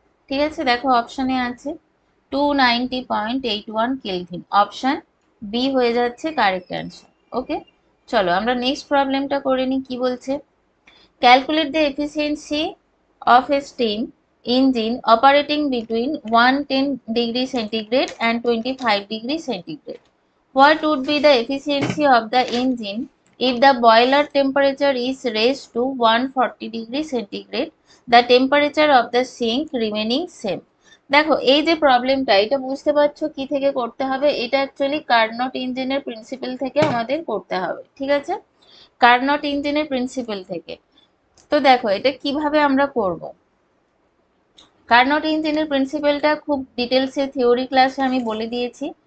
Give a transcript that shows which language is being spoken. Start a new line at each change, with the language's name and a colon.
Bangla: ঠিক আছে, দেখো অপশানে আছে 290.81 কেলভিন, অপশান বি হয়ে যাচ্ছে কারেক্ট অ্যান্সার।
English: okay,
Bangla: চলো আমরা নেক্সট প্রবলেমটা করে নিই। কি বলছে,
English: Calculate the efficiency of a steam engine operating between 110 degree centigrade and 25 degree centigrade. What would be the efficiency of the engine if the boiler temperature is raised to 140 degree centigrade, the temperature of the sink remaining same?
Bangla: দেখো এই যে প্রবলেমটা, এটা বুঝতে পারছো কি থেকে করতে হবে, এটা অ্যাকচুয়ালি কার্নট ইঞ্জিনের প্রিন্সিপাল থেকে আমাদের করতে হবে। ঠিক আছে, কার্নট ইঞ্জিনের প্রিন্সিপাল থেকে। তো দেখো এটা কিভাবে আমরা করব, কার্নট ইঞ্জিনের প্রিন্সিপালটা খুব ডিটেলসে থিওরি ক্লাসে আমি বলে দিয়েছি।